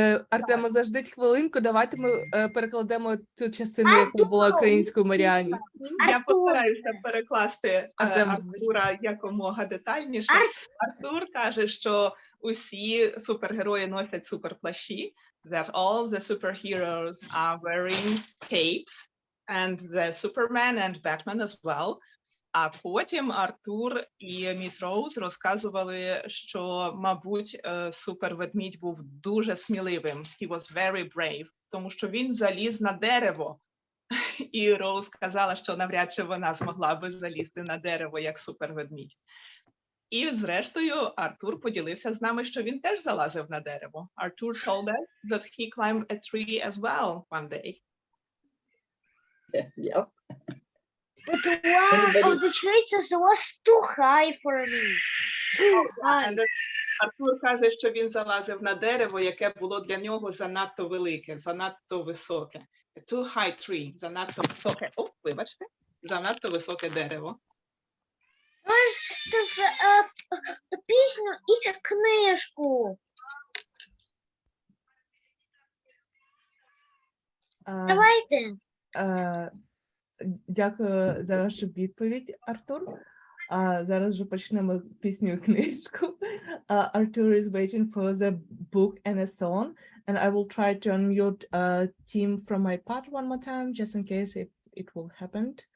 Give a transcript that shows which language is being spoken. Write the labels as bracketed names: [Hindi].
[Ukrainian] Артема, заждіть хвилинку, давайте ми перекладемо ту частину, яка була українською Маріанні. Я Артур. постараюся перекласти Артем, Артура якомога детальніше. Артур каже, що усі супергерої носять суперплащі, [English] that all the superheroes are wearing capes, and the Superman and Batman as well. [Ukrainian] А потім Артур і міс Роуз розказували, що, мабуть, суперведмідь був дуже сміливим. [English] He was very brave, [Ukrainian] тому що він заліз на дерево. І Роуз сказала, що навряд чи вона змогла би залізти на дерево, як суперведмідь. І зрештою Артур поділився з нами, що він теж залазив на дерево. [English] Arthur told us that he climbed a tree as well one day. Yep. But one of the choices was too high for me. Too high. [Ukrainian] Артур каже, що він залазив на дерево, яке було для нього занадто велике, занадто високе. [English] A too high tree, [Ukrainian] занадто високе. О, вибачте, занадто високе дерево. Можеш тут пісню і книжку. Давайте. Дякую за вашу відповідь, Артур. Зараз вже почнемо пісню і книжку. [English] Arthur is waiting for the book and a song. And I will try to unmute Tim from my part one more time, just in case if it will happen.